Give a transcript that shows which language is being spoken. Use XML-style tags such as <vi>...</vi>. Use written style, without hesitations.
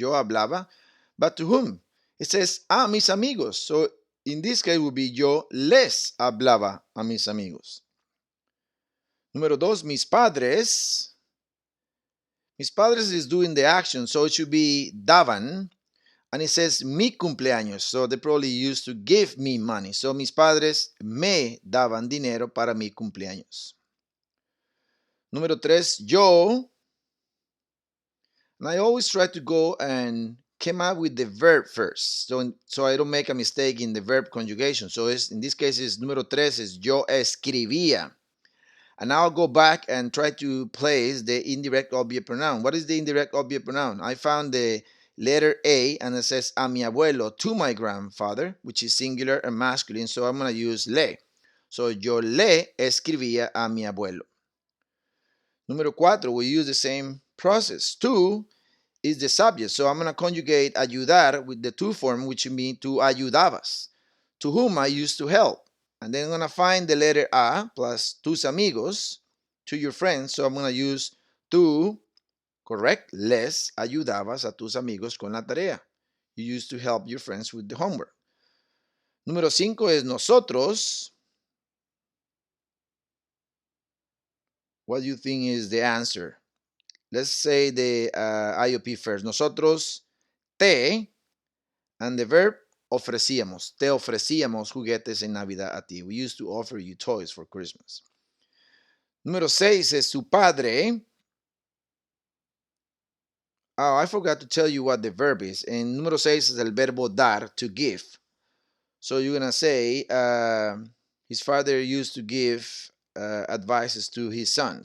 <es>Yo hablaba,</es> <en>but to whom? It says a mis amigos, so in this case would be</en> <es>yo les hablaba a mis amigos.</es> <en>Número 2, mis padres. Mis padres is doing the action, so it should be daban. And it says mi cumpleaños, so they probably used to give me money.</en> <es>So mis padres me daban dinero para mi cumpleaños. Número 3, yo.</es> <en>And I always try to go and come up with the verb first, so I don't make a mistake in the verb conjugation. So in this case, número 3 is</en> <es>yo escribía.</es> <en>And now I'll go back and try to place the indirect object pronoun. What is the indirect object pronoun? I found the letter A and it says</en> <es>a mi abuelo,</es> <en>to my grandfather, which is singular and masculine. So I'm going to use le.</en> <es>So yo le escribía a mi abuelo.</es> <en>Número 4, we use the same process. To is the subject. So I'm going to conjugate ayudar with the to form, which means to ayudabas. To whom I used to help. And then I'm going to find the letter A plus</en> <es>tus amigos,</es> <en>to your friends. So I'm going to use tú, correct?</en> <es>Les ayudabas a tus amigos con la tarea.</es> <en>You used to help your friends with the homework.</en> <es>Número 5 es nosotros.</es> <en>What do you think is the answer? Let's say the IOP first.</en> <es>Nosotros te,</es> <en>and the verb</en> <es>ofrecíamos. Te ofrecíamos juguetes en Navidad a ti.</es> <en>We used to offer you toys for Christmas.</en> <es>Número 6 es su padre.</es> <en>Oh, I forgot to tell you what the verb is. And número 6 is</en> <es>el verbo dar,</es> <en>to give. So you're going to say, his father used to give advices to his son.</en>